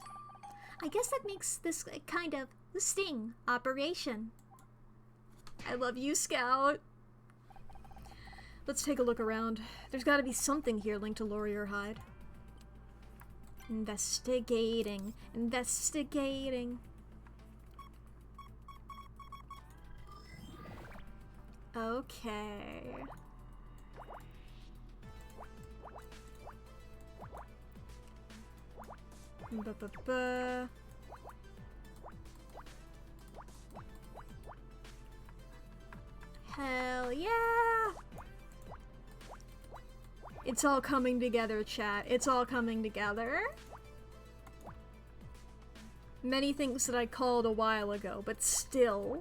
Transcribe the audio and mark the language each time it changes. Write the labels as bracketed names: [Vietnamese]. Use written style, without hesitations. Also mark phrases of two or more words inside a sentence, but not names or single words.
[English] I guess that makes this a kind of sting operation. I love you, Scout. Let's take a look around. There's gotta be something here linked to Laurier Hyde. Investigating. Investigating. Okay. Ba-ba-ba. Hell yeah! It's all coming together, chat. It's all coming together. Many things that I called a while ago, but still.